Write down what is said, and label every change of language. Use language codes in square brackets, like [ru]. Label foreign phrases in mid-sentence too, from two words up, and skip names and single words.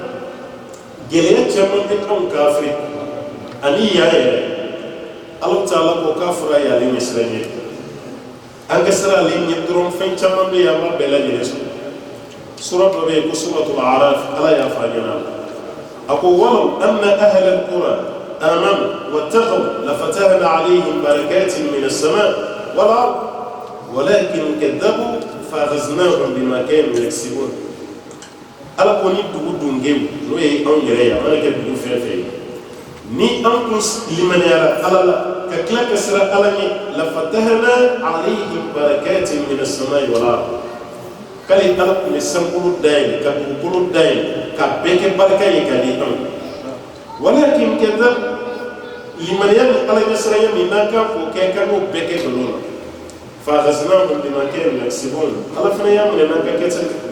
[bm] gɛlɛya caman bɛ anw kafiri ani yan yɛrɛ ala taala ko k'a fɔra y'ale ɲɛsiran ye an ka siran ale ɲɛ dɔrɔn fɛn caman bɛ yen an b'a bɛɛ lajɛlen sɔrɔ sura dɔ bɛ yen ko suratul araf ala y'a fɔ a ɲɛna a ko [ar] ولو أن أهل القرى آمنوا واتقوا لفتحنا عليهم بركات من السماء والأرض ولكن كذبوا فأخذناهم بما كانوا يكسبون [bm] ala ko ni dugu dungew n'o ye anw yɛrɛ ye a mana kɛ dugu fɛn fɛn ye ni an kun limaniyara ala la ka tila ka siran ala ɲɛ [ar] لفتحنا عليهم بركات من السماء والأرض [bm] k'ale ala kun bɛ sankolo dayɛlɛ ka dugukolo dayɛlɛ ka bɛɛ kɛ barika ye ka di anw [ar] ولكن كذبوا [bm] limaniya ni ala ɲɛsiranya min n'an kan k'o kɛ k'an k'o bɛɛ kɛ nkalon na [ar] فأخذناهم بما كانوا يكسبون [bm] ala fana y'a minɛ n'an ka kɛta